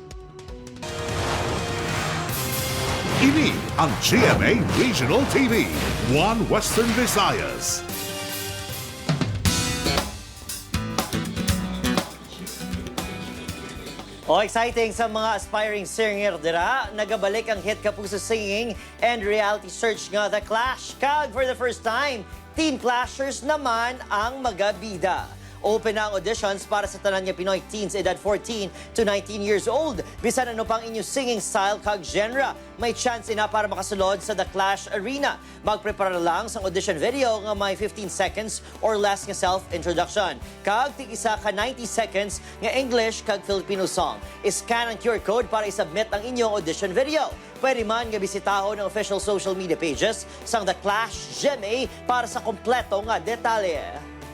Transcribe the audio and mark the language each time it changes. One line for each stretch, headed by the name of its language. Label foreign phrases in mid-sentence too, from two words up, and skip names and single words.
Hiligaynon: Ini ang GMA Regional TV, One Western Visayas. Exciting sa mga
English: aspiring singer
Hiligaynon: dira, nagabalik ang hit kapuso
English: singing and reality search
Hiligaynon: nga The Clash. Kag
English: for the first time,
Hiligaynon: Teen Clashers naman ang magabida. Open na ang auditions para sa tanan nga Pinoy teens edad
English: 14 to 19 years old.
Hiligaynon: Bisan ano pang inyong
English: singing style
Hiligaynon: kag genre, may chance na para makasulod sa The Clash Arena. Magprepara lang sa audition video nga may
English: 15 seconds or less
Hiligaynon: nga self-introduction. Kag tig-isa ka
English: 90 seconds
Hiligaynon: nga English kag Filipino song. Iscan ang
English: QR code
Hiligaynon: para isubmit ang inyong audition video. Pwede man nga bisitahon ang
English: official social media pages
Hiligaynon: sang The Clash GMA para sa kompleto nga detalye.